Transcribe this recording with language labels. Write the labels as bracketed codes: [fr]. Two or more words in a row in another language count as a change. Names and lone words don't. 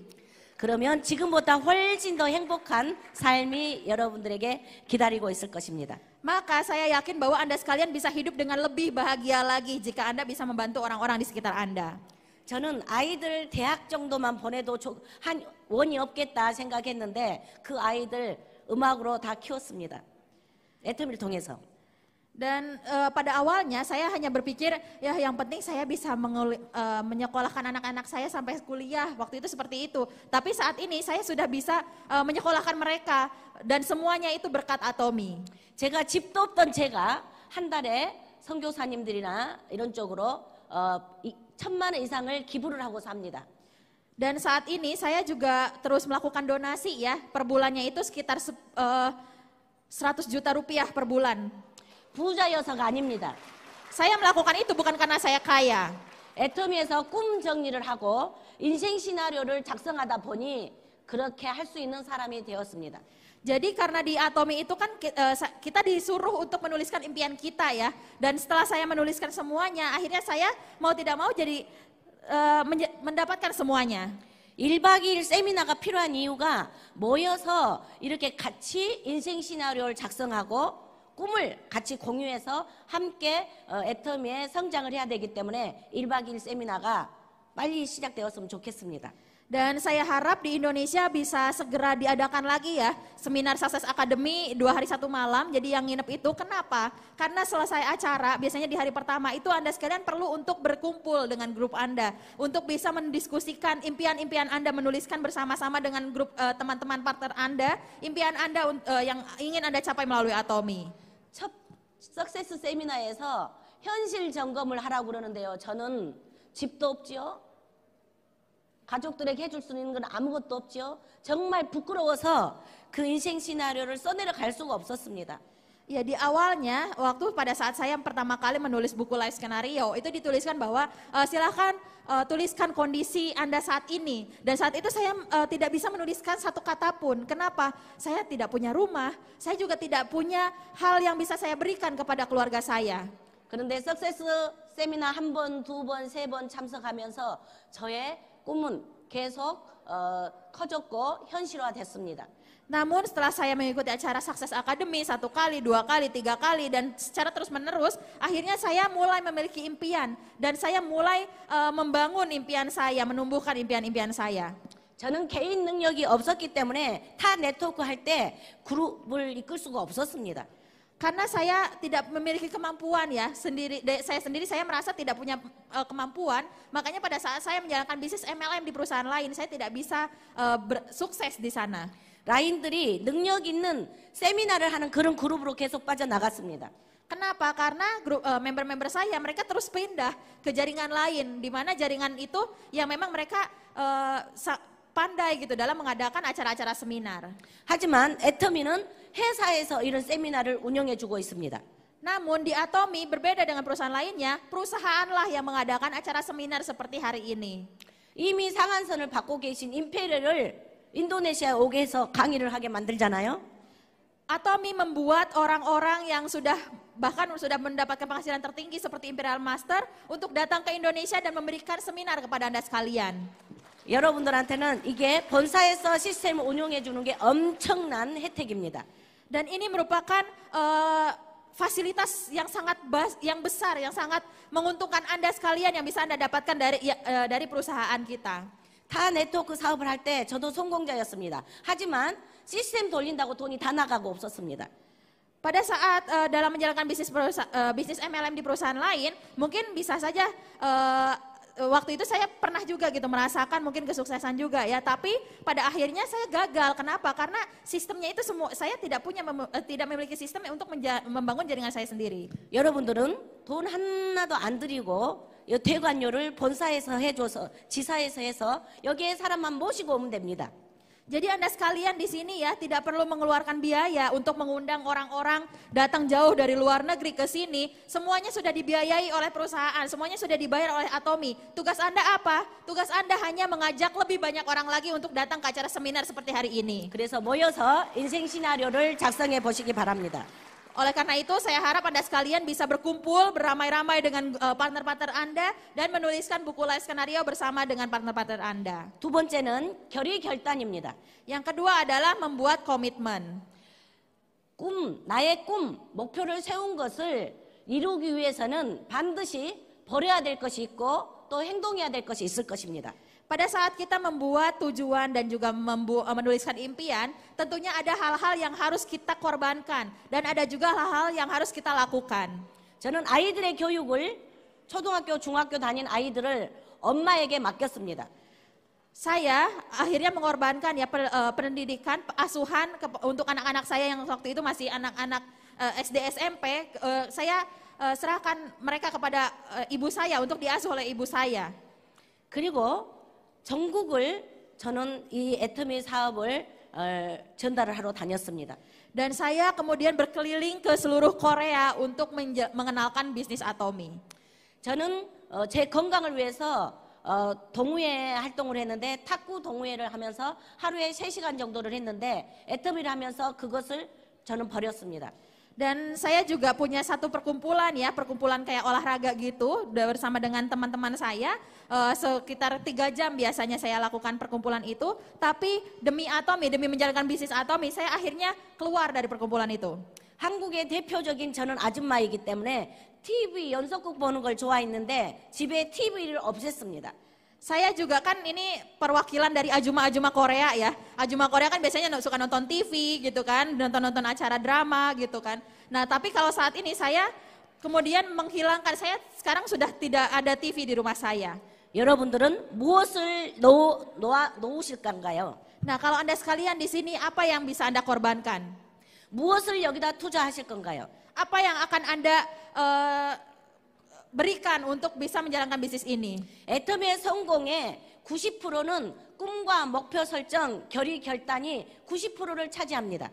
[ko] 그러면 지금보다 훨씬 더 행복한 삶이 여러분들에게 기다리고 있을 것입니다. [id] Maka saya yakin bahwa Anda sekalian bisa hidup dengan lebih bahagia lagi jika Anda bisa membantu orang-orang di sekitar Anda. [ko] 저는 아이들 대학 정도만 보내도 한 원이 없겠다 생각했는데 그 아이들 음악으로 다 키웠습니다. 애터미를 통해서. [id] Dan pada awalnya saya hanya berpikir ya yang penting saya bisa menyekolahkan anak-anak saya sampai kuliah, waktu itu seperti itu. Tapi saat ini saya sudah bisa menyekolahkan mereka dan semuanya itu berkat Atomi. [ko] 제가 집도 없던 제가 한 달에 선교사님들이나 이런 쪽으로 1,000만 원 이상을 기부를 하고 삽니다. [id] Dan saat ini saya juga terus melakukan donasi ya, per bulannya itu sekitar 100 juta rupiah per bulan. [ko] 부자여서가 아닙니다. [id] Saya melakukan itu bukan karena saya kaya. [ko] 애터미에서 꿈 정리를 하고 인생 시나리오를 작성하다 보니 그렇게 할 수 있는 사람이 되었습니다. [id] Jadi karena di Atomi itu kan kita disuruh untuk menuliskan impian kita ya. Dan setelah saya menuliskan semuanya, akhirnya saya mau tidak mau jadi mendapatkan semuanya. [ko] 1박 2일 세미나가 필요한 이유가 모여서 이렇게 같이 인생 시나리오를 작성하고 꿈을 같이 공유해서 함께 애터미의 성장을 해야 되기 때문에 1박 2일 세미나가 빨리 시작되었으면 좋겠습니다. [id] Dan saya harap di Indonesia bisa segera diadakan lagi ya seminar Success Academy 2 hari 1 malam. Jadi yang nginep itu kenapa? Karena selesai acara biasanya di hari pertama itu Anda sekalian perlu untuk berkumpul dengan grup Anda. Untuk bisa mendiskusikan impian-impian Anda, menuliskan bersama-sama dengan grup teman-teman partner Anda. Impian Anda yang ingin Anda capai melalui Atomi. [ko] 첫 석세스 세미나에서 현실 점검을 하라고 그러는데요. 저는 집도 없지요. 가족들에게 해줄 수 있는 건 아무것도 없죠. 정말 부끄러워서 그 인생 시나리오를 써내려 갈 수가 없었습니다. [id] Ya di awalnya, waktu pada saat saya pertama kali menulis buku [en] life scenario, [id] itu dituliskan bahwa silahkan tuliskan kondisi Anda saat ini. Dan saat itu saya tidak bisa menuliskan satu kata pun. Kenapa? Saya tidak punya rumah, saya juga tidak punya hal yang bisa saya berikan kepada keluarga saya. [ko] 그런데 석세스 세미나 1번, 2번, 3번 참석하면서 저의 꿈은 계속 커졌고 현실화됐습니다. [id] Namun setelah saya mengikuti acara Success Academy 1 kali, 2 kali, 3 kali dan secara terus menerus, akhirnya saya mulai memiliki impian dan saya mulai membangun impian saya, menumbuhkan impian-impian saya. [ko] 저는 개인 능력이 없었기 때문에 타 네트워크 할 때 그룹을 이끌 수가 없었습니다. [id] Karena saya tidak memiliki kemampuan ya, saya merasa tidak punya kemampuan, makanya pada saat saya menjalankan bisnis MLM di perusahaan lain, saya tidak bisa sukses di sana. [ko] 라인들이 능력 있는 세미나를 하는 그런 그룹으로 계속 빠져나갔습니다. [id] Kenapa? Karena member-member saya mereka terus pindah ke jaringan lain, di mana jaringan itu yang memang mereka pandai gitu dalam mengadakan acara-acara seminar. [ko] 하지만 애터미는 회사에서 이런 세미나를 운영해주고 있습니다. [id] Namun di Atomi berbeda dengan perusahaan lainnya, perusahaanlah yang mengadakan acara seminar seperti hari ini. [ko] 이미 상한선을 받고 계신 임페리얼을 인도네시아에 오게 해서 강의를 하게 만들잖아요. [id] Atomi membuat orang-orang yang bahkan sudah mendapatkan penghasilan tertinggi seperti Imperial Master untuk datang ke Indonesia dan memberikan seminar kepada Anda sekalian. [ko] 여러분들한테는 이게 본사에서 시스템을 운영해 주는 게 엄청난 혜택입니다. [id] Dan ini merupakan fasilitas yang besar, yang sangat menguntungkan Anda sekalian yang bisa Anda dapatkan dari perusahaan kita. [ko] 타 네트워크 사업을 할 때 저도 성공자였습니다. 하지만 시스템 돌린다고 돈이 다 나가고 없었습니다. [id] Pada saat dalam menjalankan bisnis MLM di perusahaan lain, mungkin bisa saja waktu itu saya pernah juga gitu merasakan mungkin kesuksesan juga ya, tapi pada akhirnya saya gagal. Kenapa? Karena sistemnya itu saya tidak memiliki sistem untuk membangun jaringan saya sendiri. [ko] 여러분들은 돈 하나도 안 들이고 대관료를 본사에서 해줘서 지사에서 해서 여기에 사람만 모시고 오면 됩니다. [id] Jadi Anda sekalian di sini ya tidak perlu mengeluarkan biaya untuk mengundang orang-orang datang jauh dari luar negeri ke sini. Semuanya sudah dibiayai oleh perusahaan, semuanya sudah dibayar oleh Atomi. Tugas Anda apa? Tugas Anda hanya mengajak lebih banyak orang lagi untuk datang ke acara seminar seperti hari ini. [ko] 그래서 모여서 인생 시나리오를 작성해 보시기 바랍니다. [id] Oleh karena itu saya harap Anda sekalian bisa berkumpul beramai-ramai dengan partner-partner Anda dan menuliskan buku [en] life skenario [id] bersama dengan partner-partner Anda. [ko] 두 번째는 결의결단입니다. [id] Yang kedua adalah membuat komitmen. [ko] 나의 꿈, 목표를 세운 것을 이루기 위해서는 반드시 버려야 될 것이 있고 또 행동해야 될 것이 있을 것입니다. [id] Pada saat kita membuat tujuan dan juga menuliskan impian, tentunya ada hal-hal yang harus kita korbankan dan ada juga hal-hal yang harus kita lakukan. [ko] 저는 아이들의 교육을 초등학교, 중학교 다닌 아이들을 엄마에게 맡겼습니다. [id] Saya akhirnya mengorbankan ya pendidikan, asuhan untuk anak-anak saya yang waktu itu masih anak-anak SD, SMP. Saya serahkan mereka kepada ibu saya untuk diasuh oleh ibu saya. [ko] 그리고 전국을 저는 이 애터미 사업을 전달을 하러 다녔습니다. [id] Dan saya kemudian berkeliling ke seluruh Korea untuk mengenalkan bisnis Atomi. [ko] 저는 제 건강을 위해서 동호회 활동을 했는데 탁구 동호회를 하면서 하루에 3시간 정도를 했는데 애터미를 하면서 그것을 저는 버렸습니다. [id] Dan saya juga punya satu perkumpulan ya, perkumpulan kayak olahraga gitu bersama dengan teman-teman saya. Sekitar 3 jam biasanya saya lakukan perkumpulan itu. Tapi demi Atomi, demi menjalankan bisnis Atomi, saya akhirnya keluar dari perkumpulan itu. [ko] 한국의 대표적인 저는 아줌마이기 때문에 TV 연속극 보는 걸 좋아했는데 집에 TV를 없앴습니다. [id] Saya juga kan ini perwakilan dari ajuma-ajuma Korea ya. Ajuma Korea kan biasanya suka nonton TV gitu kan, nonton-nonton acara drama gitu kan. Nah tapi kalau saat ini saya kemudian menghilangkan, saya sekarang sudah tidak ada TV di rumah saya. [ko] 여러분들은 무엇을 놓으실 건가요? [id] Nah kalau Anda sekalian di sini apa yang bisa Anda korbankan? [ko] 무엇을 여기다 투자하실 건가요? [id] Apa yang akan Anda berikan untuk bisa menjalankan bisnis ini? [ko] 애터미의 성공의 90%는 꿈과 목표 설정, 결의 결단이 90%를 차지합니다.